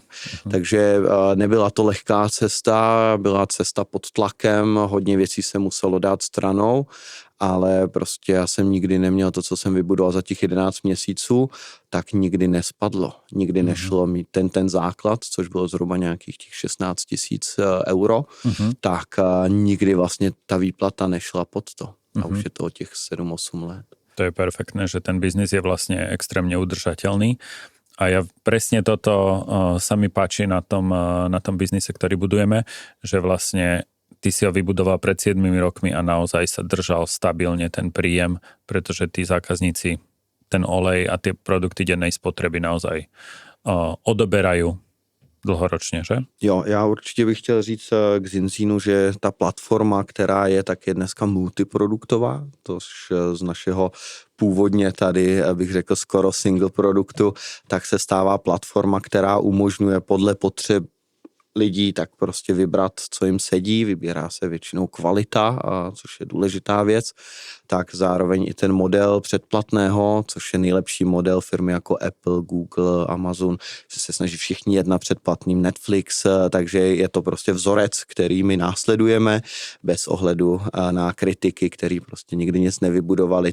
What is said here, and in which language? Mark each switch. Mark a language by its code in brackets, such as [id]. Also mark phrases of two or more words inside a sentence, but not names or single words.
[cs] Takže nebyla to lehká cesta, byla cesta pod tlakem, hodně věcí se muselo dát stranou, ale prostě já jsem nikdy neměl to, co jsem vybudoval za těch 11 měsíců, tak nikdy nespadlo. Nikdy nešlo mít ten základ, což bylo zhruba nějakých těch 16 000 euro, tak nikdy vlastně ta výplata nešla pod to. A už je to o těch 7-8 let. [sk] To je perfektné, že ten biznis je vlastne extrémne udržateľný. A ja presne toto sa mi páči na tom biznise, ktorý budujeme, že vlastne ty si ho vybudoval pred 7 rokmi a naozaj sa držal stabilne ten príjem, pretože tí zákazníci ten olej a tie produkty dennej spotreby naozaj odoberajú dlhoročně, že? [cs] Jo, já určitě bych chtěl říct k Zinzinu, že ta platforma, která je, tak je dneska multiproduktová, tož z našeho původně tady, bych řekl, skoro single produktu, tak se stává platforma, která umožňuje podle potřeb lidí tak prostě vybrat, co jim sedí, vybírá se většinou kvalita, což je důležitá věc, tak zároveň i ten model předplatného, což je nejlepší model firmy jako Apple, Google, Amazon, že se snaží všichni jet na předplatným Netflix, takže je to prostě vzorec, který my následujeme bez ohledu na kritiky, který prostě nikdy nic nevybudovali.